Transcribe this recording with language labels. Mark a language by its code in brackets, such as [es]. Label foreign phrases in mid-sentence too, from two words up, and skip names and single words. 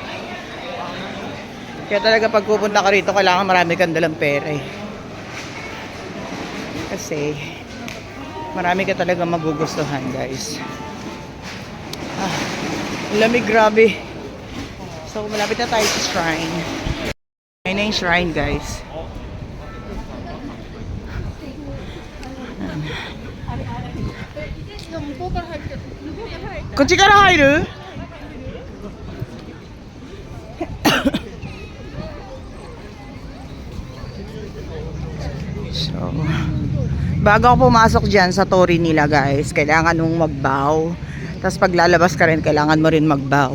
[tl] Kaya talaga pag pupunta ka rito, kailangan marami kang dalang pera eh. Kasi marami ka talaga magugustuhan, guys. Lamig, grabe. So malapit na tayo sa shrine. Ayun na yung shrine, guys. [ja] こっちから入る? [tl] So, bago ako pumasok dyan sa tori nila, guys, kailangan mong mag-bow. Tapos pag lalabas ka rin, kailangan mo rin mag-bow.